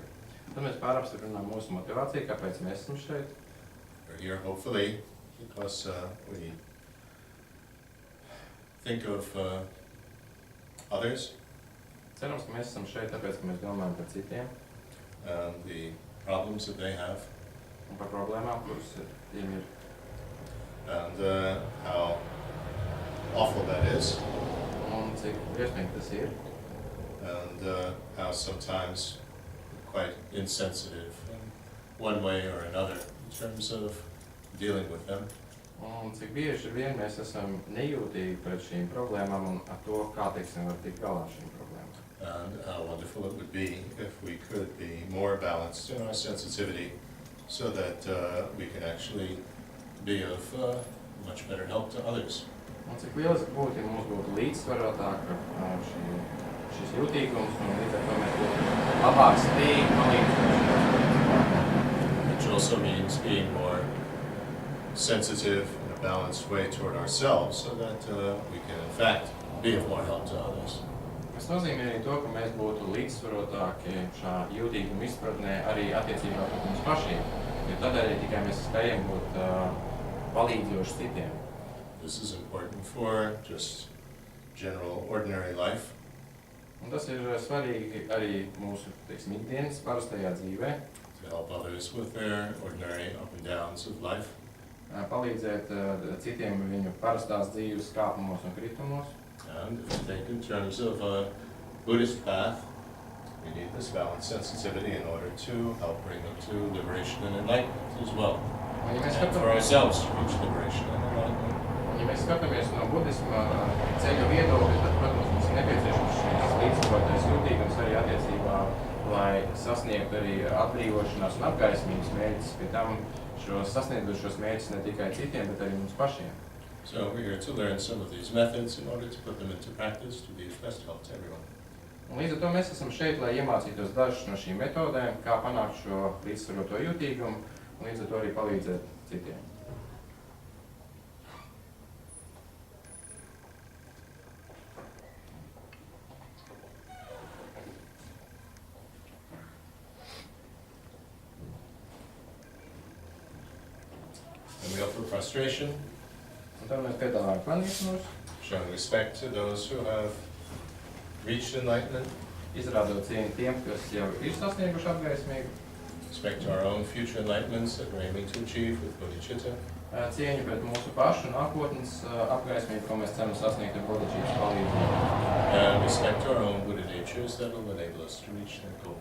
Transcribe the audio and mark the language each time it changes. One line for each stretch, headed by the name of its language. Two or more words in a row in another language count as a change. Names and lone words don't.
Latvian: Tad mēs pārapstiprinām mūsu motivāciju, kāpēc mēs esam šeit.
English: We're here hopefully because we think of others.
Latvian: Cerams, ka mēs esam šeit, tāpēc, ka mēs domājam par citiem.
English: The problems that they have.
Latvian: Un par problēmām, kuras tiem ir.
English: And how awful that is.
Latvian: Un cik briesmīgi tas ir.
English: And how sometimes quite insensitive in one way or another in terms of dealing with them.
Latvian: Un cik bieži vien mēs esam nejūtīgi pret šīm problēmām un ar to, kā teiksim, var tikt galā šīm problēmām.
English: And how wonderful it would be if we could be more balanced in our sensitivity so that we can actually be of much better help to others.
Latvian: Un cik lieliski būtu, ja mums būtu līdzsvarotāka šis jūtīgums, un līdz ar to mēs būtu labāk spējīgi palīdzēt.
English: Which also means being more sensitive in a balanced way toward ourselves so that we can in fact be of more help to others.
Latvian: Tas nozīmē arī to, ka mēs būtu līdzsvarotāki šā jūtīguma izpratnē arī attiecībā pret mums pašiem, jo tādēļ tikai mēs spējam būt palīdzoši citiem.
English: This is important for just general ordinary life.
Latvian: Un tas ir svarīgi arī mūsu, teiksim, ikdienas parastajā dzīvē.
English: To help others with their ordinary up and downs of life.
Latvian: Palīdzēt citiem viņu parastās dzīves kāpumos un kritumos.
English: And if you think in terms of a Buddhist path, we need this balanced sensitivity in order to help bring them to liberation and enlightenment as well. And for ourselves to reach liberation and enlightenment.
Latvian: Ja mēs skatāmies no budisma ceļa viedokļa, tad, protams, mums ir nepieciešams šis līdzsvarotais jūtīgums arī attiecībā, lai sasniegtu arī atbrīvošanās un apgaismības mērķus, pie tam sasniegtu šos mērķus ne tikai citiem, bet arī mums pašiem.
English: So we're here to learn some of these methods in order to put them into practice to be of best help to everyone.
Latvian: Un līdz ar to mēs esam šeit, lai iemācītos dažas no šīm metodēm, kā panākt šo līdzsvaroto jūtīgumu un līdz ar to arī palīdzēt citiem.
English: And we offer prostration,
Latvian: Un tad mēs piedāvājam klanīšanos,
English: showing respect to those who have reached enlightenment,
Latvian: izrādot cieņu tiem, kas jau ir sasnieguši apgaismību,
English: respect to our own future enlightenments that we're aiming to achieve with bodhicitta,
Latvian: cieņu pret mūsu pašu nākotnes apgaismību, ko mēs ceram sasniegt ar bodhicitas palīdzību.
English: and respect to our own Buddha natures that will enable us to reach that goal.